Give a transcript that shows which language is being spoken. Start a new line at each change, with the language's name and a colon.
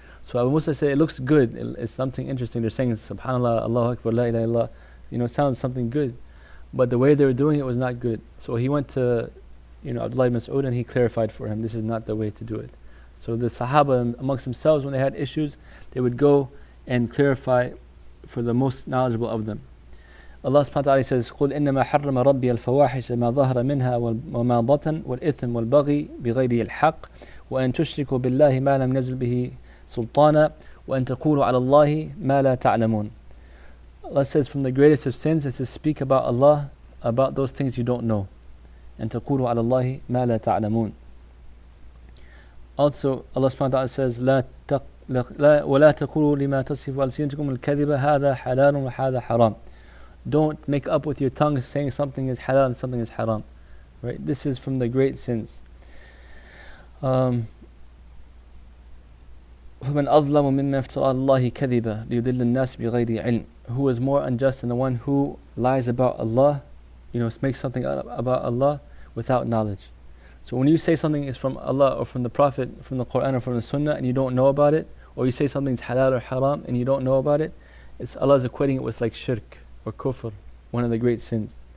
English: So Abu Musa said, it looks good, it's something interesting. They're saying subhanallah, Allahu Akbar, la ilaha illallah. It sounds something good. But the way they were doing it was not good. So he went to Abdullah ibn Mas'ud and he clarified for him, this is not the way to do it. So the Sahaba amongst themselves, when they had issues, they would go and clarify for the most knowledgeable of them. Allah subhanahu wa ta'ala says,
Arabic: قُلْ إِنَّمَا حَرَّمَ رَبِّيَ الْفَوَاحِشَ مَا ظَهَرَ مِنْهَا وَمَا بَطَنَ وَالْإِثْمَ وَالْبَغْيَ بِغَيْرِ الْحَقِّ وَأَن تُشْرِكُوا بِاللَّهِ مَا لَمْ يَنزِلْ بِهِ سُلْطَانًا وَأَن تَقُولُوا عَلَى اللَّهِ مَا لَا تَعْلَمُونَ.
English: Allah says, from the greatest of sins is to speak about Allah, about those things you don't know. And
Arabic: تَقُولُوا عَلَى اللَّهِ مَا لَا تَعْلَمُونَ.
English: Also, Allah subhanahu wa ta'ala says,
Arabic: ولا تقولوا لما تصف ألسنتكم الكذب هذا حلال وهذا حرام.
English: Don't make up with your tongue saying something is halal and something is haram. Right? This is from the great sins.
Arabic: فمن أظلم ممن افترى الله كذبا ليضل الناس بغير علم.
English: Who is more unjust than the one who lies about Allah, makes something up about Allah without knowledge. So when you say something is from Allah or from the Prophet, from the Quran or from the Sunnah, and you don't know about it, or you say something's halal or haram and you don't know about it, Allah is equating it with like shirk or kufr, one of the great sins.